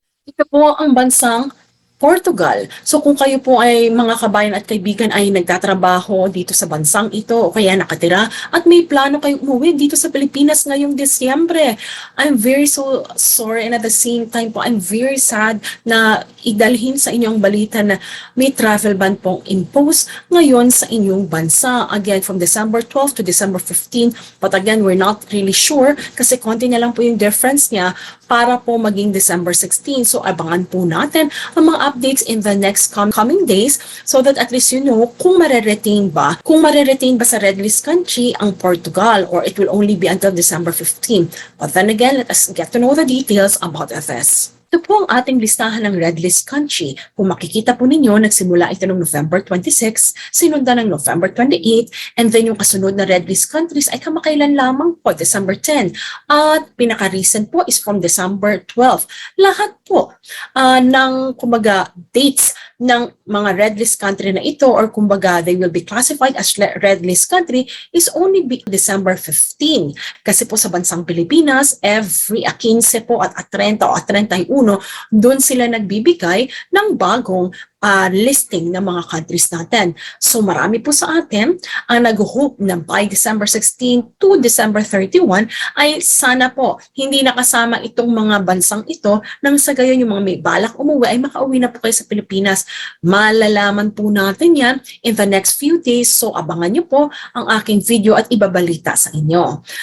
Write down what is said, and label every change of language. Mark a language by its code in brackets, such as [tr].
[tl] Ito po ang bansang Portugal. So kung kayo po ay mga kabayan at kaibigan ay nagtatrabaho dito sa bansang ito o kaya nakatira at may plano kayong umuwi dito sa Pilipinas ngayong Disyembre, [en] I'm very so sorry and at the same time [tl] po [en] I'm very sad [tl] na idalhin sa inyong balita na may travel ban pong impose ngayon sa inyong bansa. [en] Again, from December 12 to December 15. But again, we're not really sure [tl] kasi konti na lang po yung difference niya para po maging December 16. [en] So [tl] abangan po natin ang mga [en] updates in the next coming days so that at least you know [tl] kung mareretain ba sa [en] red list country ang Portugal or it will only be until December 15. But then again, let us get to know the details about this. [tl] Ito po ang ating listahan ng red list country. Kung makikita po ninyo, nagsimula ito noong November 26, sinundan ng November 28, [en] and then [tl] yung kasunod na red list countries ay kamakailan lamang po, December 10. At pinaka-recent po is from December 12. Lahat po ng kumbaga [en] dates ng mga red list country [tl] na ito or kumbaga [en] they will be classified as red list country is only December 15. [tl] Kasi po sa bansang Pilipinas, every 15 po at 30 o 31, doon sila nagbibigay ng bagong listing ng mga countries natin. So marami po sa atin ang nag-hope na [en] by December 16 to December 31 [tl] ay sana po hindi nakasama itong mga bansang ito nang sa gayon yung mga may balak umuwi ay makauwi na po kayo sa Pilipinas. Malalaman po natin yan [en] in the next few days. [tl] So abangan nyo po ang aking video at ibabalita sa inyo.